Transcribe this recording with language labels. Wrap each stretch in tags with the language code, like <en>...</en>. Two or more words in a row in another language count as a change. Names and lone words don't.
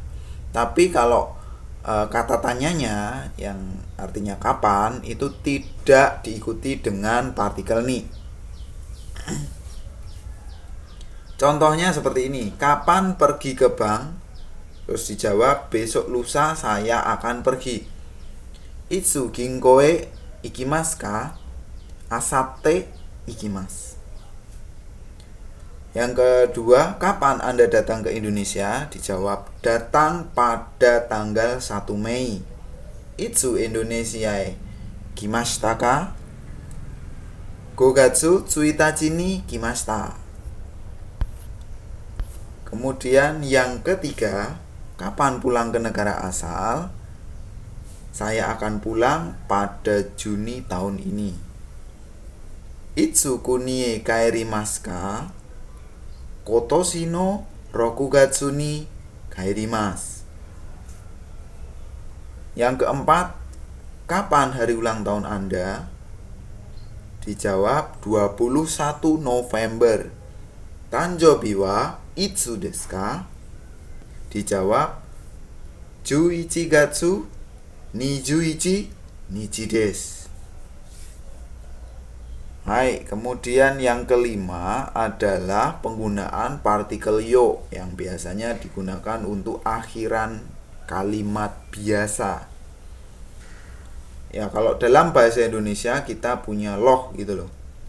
<id>Tapi kalau kata tanyanya yang artinya kapan itu tidak diikuti dengan partikel ni. Contohnya seperti ini. Kapan pergi ke bank? Terus dijawab, besok lusa saya akan pergi.</id> <ja>いつ銀行へ行きますか? あさって行きます.</ja> <id>Yang kedua, kapan Anda datang ke Indonesia? Dijawab, datang pada tanggal 1 Mei.</id> <ja>いつインドネシアへ来ましたか? 5 月1日に kimashita.</ja> <id>Kemudian yang ketiga, kapan pulang ke negara asal? Saya akan pulang pada Juni tahun ini.</id> <ja>いつ国へ帰りますか? 今年の6月に帰ります.</ja> <id>Yang keempat, kapan hari ulang tahun Anda? Dijawab 21 November.</id> <ja>誕生日はいつですか? Dijawab 11月21日です.</ja> <id>Hai, kemudian yang kelima adalah penggunaan partikel yo yang biasanya digunakan untuk akhiran kalimat biasa. Ya, kalau dalam bahasa Indonesia kita punya loh gitu loh.</id>